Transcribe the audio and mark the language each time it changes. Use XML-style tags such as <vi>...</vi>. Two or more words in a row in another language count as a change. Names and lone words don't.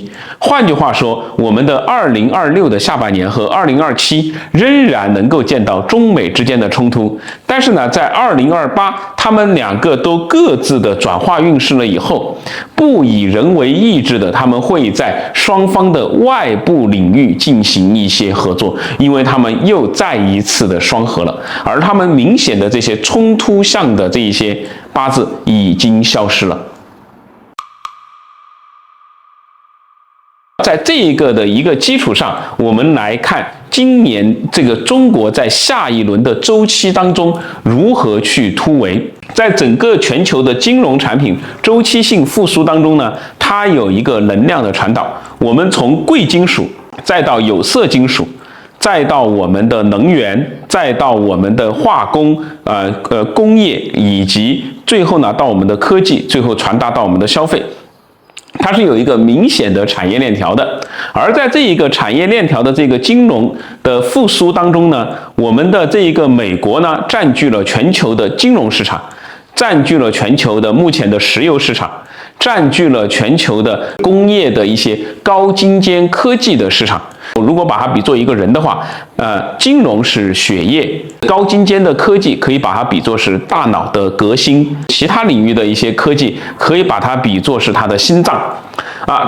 <zh>換句話說，我們的2026的下半年和2027仍然能夠見到中美之間的衝突，但是呢，在2028，他們兩個都各自的轉化運勢了以後，不以人為意志的，他們會在雙方的外部領域進行一些合作，因為他們又再一次的雙合了，而他們明顯的這些冲突相的這一些八字已經消失了。在這一個的一個基礎上，我們來看今年這個中國在下一輪的周期當中如何去突圍。在整個全球的金融產品周期性復甦當中呢，它有一個能量的傳導。我們從貴金屬，再到有色金屬，再到我們的能源，再到我們的化工、工業，以及最後呢到我們的科技，最後傳達到我們的消費。它是有一個明顯的產業鏈條的，而在這一個產業鏈條的這個金融的復甦當中呢，我們的這一個美國呢佔據了全球的金融市場，佔據了全球的目前的石油市場，佔據了全球的工業的一些高精尖科技的市場。如果把它比作一個人的話，金融是血液，高精尖的科技可以把它比作是大腦的革新，其他領域的一些科技可以把它比作是它的心臟啊。</zh>